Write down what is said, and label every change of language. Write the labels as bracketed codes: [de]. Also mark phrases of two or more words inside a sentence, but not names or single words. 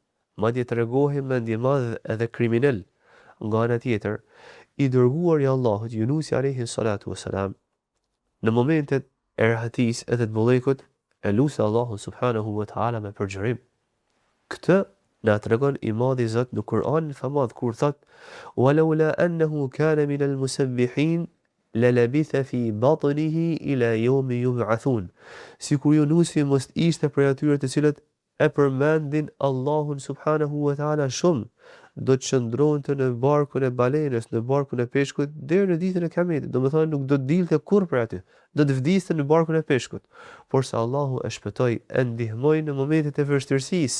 [sq] Madje tregohej mendje madh edhe kriminal. Nga ana tjetër, i dërguar i Allahut Yunusi [ar] عليه الصلاة والسلام, [sq] në momentet e rahatisë edhe të bollëkut, e lutë Allahun [ar] سبحانه وتعالى [sq] me përgjërim. Këtë na tregon i Madhi Zot në Kur'anin famadh kur thot: [ar] "ولولا أنه كان من المسبحين للبث في بطنه إلى يوم يبعثون." [sq] Sikur Yunusi mos ishte prej atyre të cilët e përmendin Allahun [ar] سبحانه وتعالى [sq] shumë, do të qëndronte në barkun e balenës, në barkun e peshkut deri në ditën e Kiametit. Domethënë nuk do të dilte kurrë prej aty. Do të vdiste në barkun e peshkut. Por se Allahu e shpëtoi, e ndihmoi në momentet e vështirësisë.